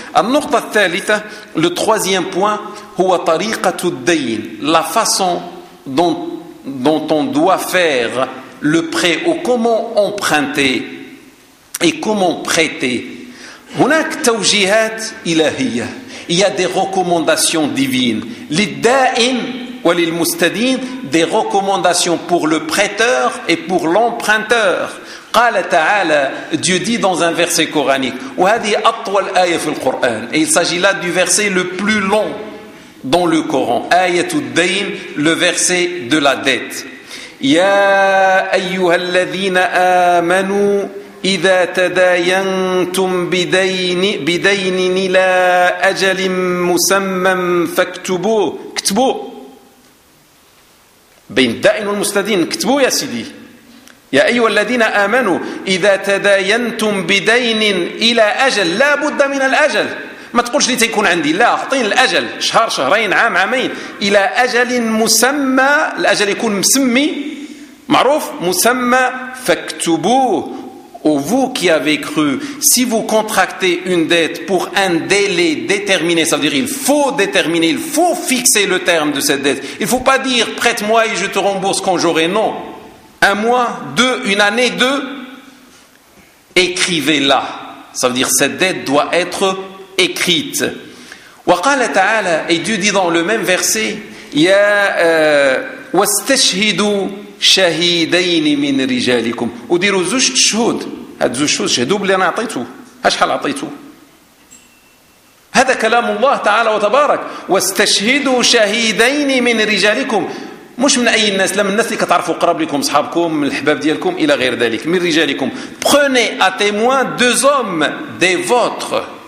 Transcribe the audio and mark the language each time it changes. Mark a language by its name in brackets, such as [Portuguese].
[Arabic] An-nuqta al-thalitha, [French] le troisième point, [Arabic] huwa tariqatu al-dayn, [French] la façon dont on doit faire le prêt, ou comment emprunter et comment prêter. [Arabic] هناك توجيهات إلهية, [French] il y a des recommandations divines, [Arabic] للدائن وللمستدين, [French] des recommandations pour le prêteur et pour l'emprunteur. [Arabic] قال تعالى, [French] Dieu dit dans un verset coranique, [Arabic] وهذه أطول آية في القرآن, [French] et il s'agit là du verset le plus long dans le Coran, [Arabic] آية الدين, [French] le verset de la dette, [Arabic] يا أيها الذين آمنوا إذا تداينتم بدين إلى أجل مسمى فاكتبوه, اكتبوه بين الدائن والمستدين, اكتبوه يا سيدي, يا أيها الذين آمنوا إذا تداينتم بدين إلى أجل، لا بد من الأجل، ما تقولش لي تيكون عندي، لا، أعطيني الأجل، شهر شهرين عام عامين، إلى أجل مسمى، الأجل يكون مسمي معروف مسمى، فاكتبوه. [French] Ou vous qui avez cru, si vous contractez une dette pour un délai déterminé, ça veut dire il faut déterminer, il faut fixer le terme de cette dette. Il ne faut pas dire prête-moi et je te rembourse quand j'aurai. Non. Un mois, deux, une année, deux. Écrivez-la. Ça veut dire cette dette doit être écrite. [Arabic] وَقَالَ تَعَالَى [French] Et Dieu dit dans le même verset, [Arabic] يَا وَاسْتَشْهِدُوا شهيدين من رجالكم وديروا زوج شهود هاد زوج شهود شهدوا بلي انا عطيته اشحال عطيته هذا كلام الله تعالى وتبارك واستشهدوا شهيدين من رجالكم مش من اي الناس لا من الناس اللي كتعرفوا قراب لكم صحابكم من الحباب ديالكم الى غير ذلك من رجالكم [French] prenez à témoin deux hommes des vôtres